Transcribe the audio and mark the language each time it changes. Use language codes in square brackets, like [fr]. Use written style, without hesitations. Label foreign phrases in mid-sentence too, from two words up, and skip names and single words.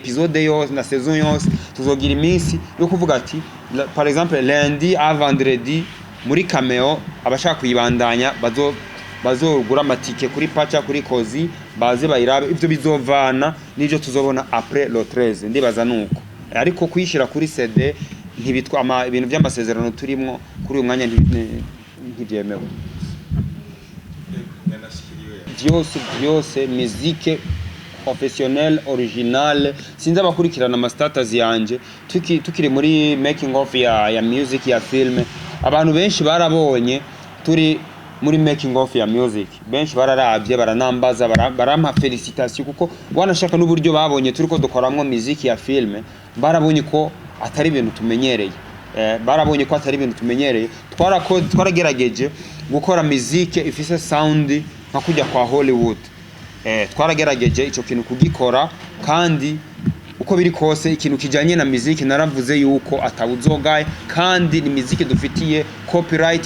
[rn] episode yose na saison yose tuzogira iminsi yo kuvuga ati [fr] par exemple lundi à vendredi [rn] muri cameo abashaka kuyibandanya bazogura amatike kuri pacha kuri kozi baze bayirabe ivyo bizovana n'ivyo tuzobona [fr] après le 13 [rn] ndibaza nuko ariko kwishira kuri CD ntibitwa ibintu by'amasezerano turimwo kuri uyu mwanya ntibyemewe byose [fr] musique professionnel original [rn] sinza bakurikirana ama status yanje tukiri muri [en] making of [rn] ya music ya film abantu benshi barabonye turi muri [en] making of [rn] ya music benshi bararavye baranambaza barampa felicitation kuko wanashaka n'uburyo babonye turiko dukoramwo music ya film barabonye ko atari ibintu tumenyereye twaragerageje gukora music ifise sound nka kujya kwa Hollywood twaragerageje ico kintu kugikora kandi uko biri kose ikintu kijanye na music naravuze yuko atawuzogaye kandi ni music dufitiye copyright